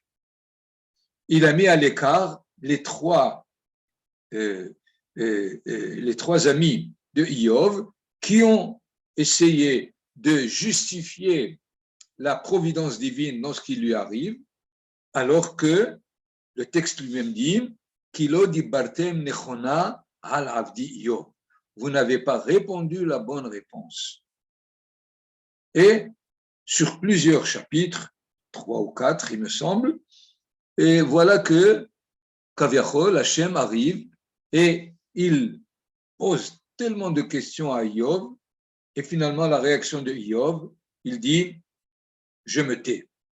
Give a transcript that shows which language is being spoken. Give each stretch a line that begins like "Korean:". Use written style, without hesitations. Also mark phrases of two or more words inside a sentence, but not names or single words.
French: Il a mis à l'écart les trois amis de Iov qui ont essayé de justifier la providence divine dans ce qui lui arrive, alors que le texte lui-même dit
Hebrew: כי לא דברתם נכונה על עבדי איוב.
French: Vous n'avez pas répondu la bonne réponse. Et sur plusieurs chapitres, 3 ou 4, il me semble, et voilà que Kaviachol, Hachem arrive et il pose tellement de questions à Iov, et finalement la réaction de Iov, il dit « je me tais ».